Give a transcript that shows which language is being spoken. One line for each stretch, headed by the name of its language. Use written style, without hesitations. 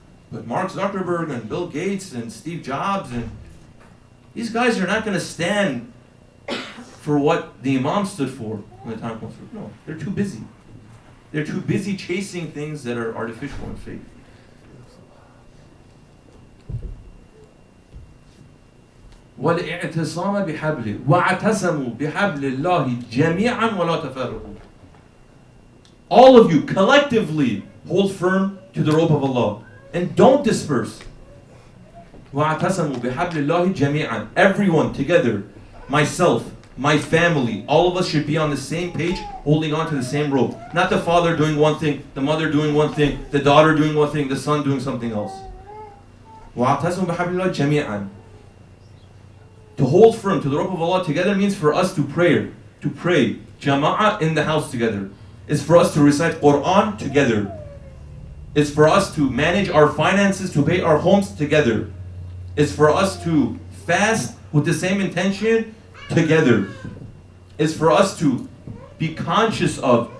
English: But Mark Zuckerberg and Bill Gates and Steve Jobs, and these guys are not going to stand for what the Imam stood for when the time comes through. No, they're too busy. They're too busy chasing things that are artificial and fake.
Arabic: والاعتصام بحبله واعتصموا بحبل الله جميعا ولا تفرقوا.
English: All of you collectively hold firm to the rope of Allah and don't disperse.
Arabic: واعتصموا بحبل الله جميعا.
English: Everyone together, myself, my family, all of us should be on the same page, holding on to the same rope. Not the father doing one thing, the mother doing one thing, the daughter doing one thing, the son doing something else.
Arabic: واعتصموا بحبل الله جميعا.
English: To hold firm to the rope of Allah together means for us to pray, jama'ah in the house together. It's for us to recite Quran together. It's for us to manage our finances, to pay our homes together. It's for us to fast with the same intention together. It's for us to be conscious of